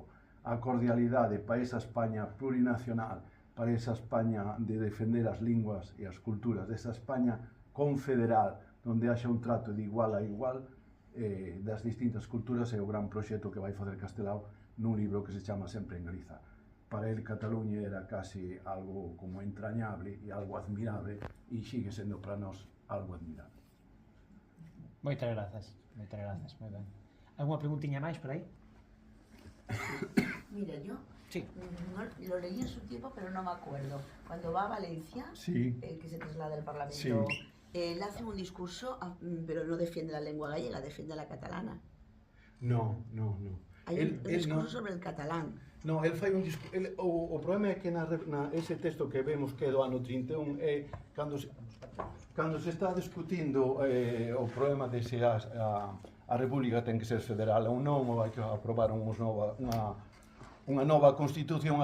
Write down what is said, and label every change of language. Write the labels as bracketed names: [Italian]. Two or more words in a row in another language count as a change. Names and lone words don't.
[Galician] A cordialidade para esa España plurinacional, para esa España de defender as linguas e as culturas, desa España confederal, onde haxa un trato de igual a igual das distintas culturas, é o gran proxecto que vai facer Castelao nun libro que se chama Sempre en Galiza. Para el, Cataluña era casi algo como entrañable e algo admirable, e sigue sendo para nós algo admirable. Moitas grazas, moi ben. Alguna preguntiña máis por aí? [Spanish] Mira, yo sí. Lo leí en su tiempo, pero no me acuerdo. Cuando va a Valencia, sí. Que se traslada al Parlamento, sí. Él hace un discurso, pero no defiende la lengua gallega, defiende la catalana. No. Hay un discurso sobre el catalán. [Galician] No, el fai un discurso. O problema é que ese texto que vemos que é do ano 31 é cando se está discutindo o problema de se a República ten que ser federal ou non, ou hai que aprobar unha nova Constitución.